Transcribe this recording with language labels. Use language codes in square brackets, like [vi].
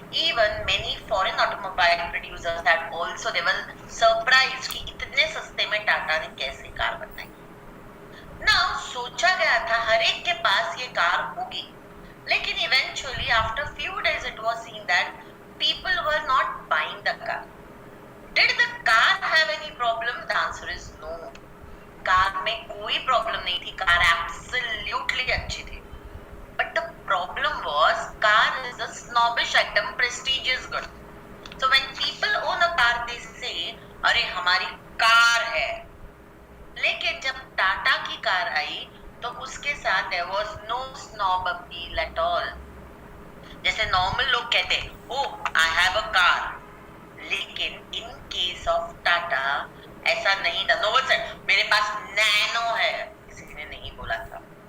[en] even many foreign automobile producers had also, they were surprised [hi] कि इतने सस्ते में टाटा ने कैसे कार बनाई। [en] now [hi] सोचा गया था हर एक के पास ये कार होगी, लेकिन [en] Eventually after few days it was seen that people were not buying the car. Did the car have any problem? The answer is no. [hi] Car में कोई प्रॉब्लम नहीं थी, कार एब्सोल्युटली अच्छी थी। [en] But the problem was car is a snobbish item, prestige is good. So when people own a car, they say, [hi] अरे हमारी car है। लेकिन जब टाटा की कार आई तो उसके साथ [en] there was no snob appeal at all. [hi] जैसे नॉर्मल लोग कहते हैं, [en] oh I have a car, [hi] लेकिन इन केस ऑफ टाटा ऐसा नहीं था। [en] no one said [hi] मेरे पास नैनो है, किसी ने नहीं बोला था।